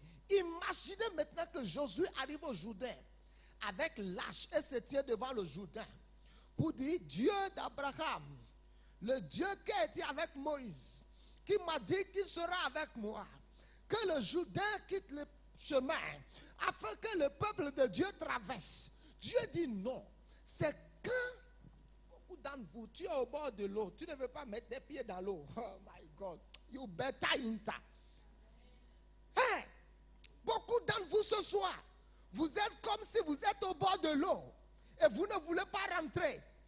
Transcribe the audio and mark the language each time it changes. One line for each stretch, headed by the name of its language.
French: Imaginez maintenant que Josué arrive au Jourdain avec l'âge et se tient devant le Jourdain pour dire, Dieu d'Abraham, le Dieu qui a été avec Moïse, qui m'a dit qu'il sera avec moi, que le Jourdain quitte le chemin afin que le peuple de Dieu traverse. Dieu dit non. C'est quand beaucoup d'entre vous, tu es au bord de l'eau, tu ne veux pas mettre tes pieds dans l'eau.
English: Oh my God, you better enter.
French: Hey, beaucoup d'entre vous ce soir, vous êtes comme si vous êtes au bord de l'eau et vous ne voulez pas rentrer.